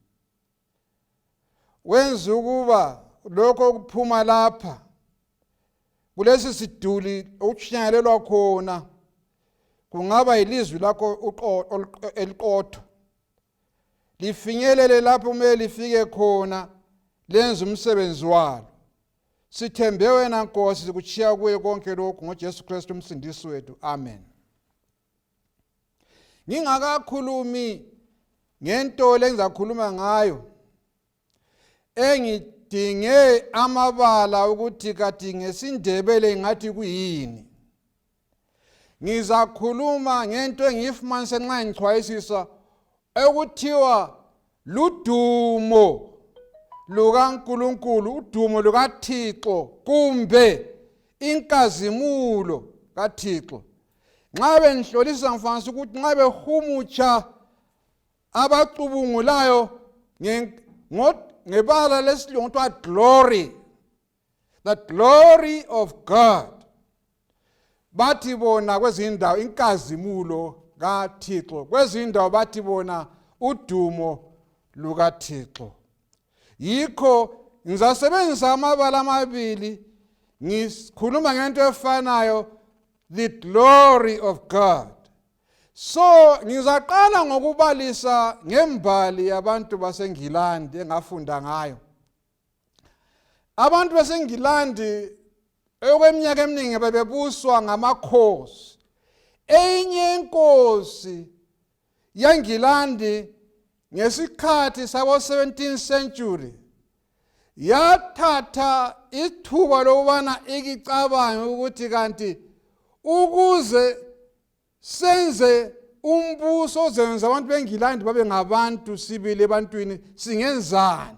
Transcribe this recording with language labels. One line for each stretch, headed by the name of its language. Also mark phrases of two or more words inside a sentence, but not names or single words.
North Ndebele: wenza ukuba lokho okuphuma lapha kulesi siduli okutshinyalelwa khona kungaba yilizwi lakho eliqotho, lifinyelele lapho kumele lifike khona, lenze umsebenzi walo. Sithembe wena Nkosi, sikutshiya kuye konke lokhu ngoJesu Kristu umsindisi wethu. Amen. Ngingakakhulumi ngento engizakhuluma ngayo engidinge amabala ukuthi kathi ngesindebele ngathi kuyini. Ngizakhuluma ngento engiyifumanise nxa ngichwayisisa ekuthiwa ludumo lukaNkulunkulu, udumo lukaThixo, kumbe inkazimulo kaThixo. Nxa benhlolisa ngifanisa ukuthi nxa behumutsha abacubungulayo ngebala lesilungu kuthiwa
English: glory, the glory of God,
North Ndebele: bathi bona kwezindawo inkazimulo kaThixo, kwezindawo bathi bona udumo lukaThixo. Yikho ngizasebenzisa amabala amabili ngikhuluma ngento efanayo,
English: the glory of God.
North Ndebele: So ngizaqala ngokubalisa ngembali yabantu baseNgilandi engafunda ngayo. Abantu baseNgilandi okweminyaka eminingi bebebuswa ngamakhosi. Enye inkosi yeNgilandi ngesikhathi sabo 17th century yathatha ithuba lokubana ikicabange ukuthi kanti ukuze senze umbuso ozenza abantu beNgilandi babe ngabantu sibili ebantwini singenzani.